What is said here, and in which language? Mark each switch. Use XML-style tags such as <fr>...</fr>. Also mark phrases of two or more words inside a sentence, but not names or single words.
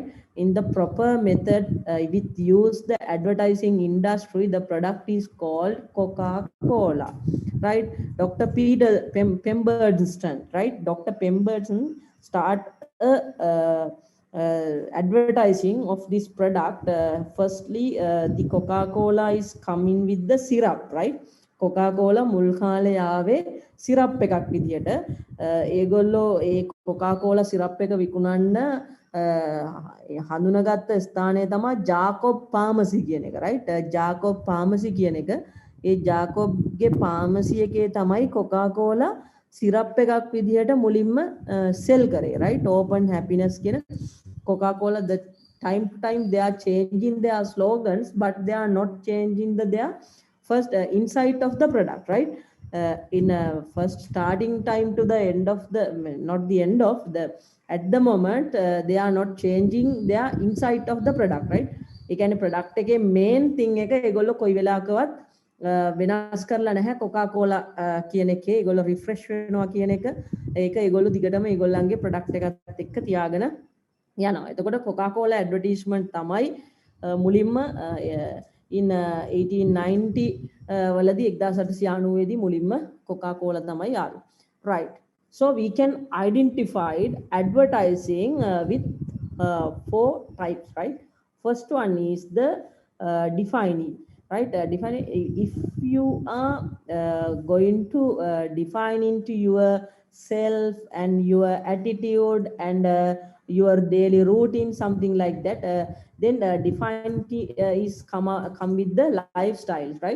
<en>In the proper method with use the advertising industry, the product is called Coca-Cola, right? Dr. Pemberton, right? Dr. Pemberton start advertising of this product. Firstly, the Coca-Cola is coming with the syrup, right?</en> <si>Coca-Cola මුල් කාලේ ආවේ සිරප් එකක් විදියට. ඒගොල්ලෝ ඒ Coca-Cola සිරප් එක විකුණන්න හඳුනගත්ත ස්ථානය තමයි ජාකොබ් ෆාමසි කියන එක, right? ජාකොබ් ෆාමසි කියන එක. ඒ ජාකොබ්ගේ ෆාමසි එකේ තමයි Coca-Cola සිරප් එකක් විදියට මුලින්ම සෙල් කරේ,</si> <en>right? Open happiness කියන Coca-Cola, the time to time they are changing their slogans, but they are not changing their first insight of the product, right? In first starting time to the end of the, not the end of the, at the moment they are not changing their insight of the product, right?</en> <si>ඒ කියන්නේ product එකේ</si> <en>main thing</en> <si>එක ඒගොල්ලෝ කොයි වෙලාවකවත් වෙනස් කරලා නැහැ. Coca-Cola කියන එකේ ඒගොල්ලෝ refresh වෙනවා කියන එක, ඒක ඒගොල්ලෝ දිගටම ඒගොල්ලන්ගේ product එකත් එක්ක තියාගෙන යනවා. එතකොට Coca-Cola advertisement තමයි මුලින්ම in 1890 වලදී 1890 දී මුලින්ම Coca-Cola තමයි ආවේ,</si> <en>right? So we can identify advertising with 4 types, right? First one is the defining, right? Defining, if you are going to define into yourself and your attitude and your daily routine, something like that, then define is come with the lifestyles, right?</en>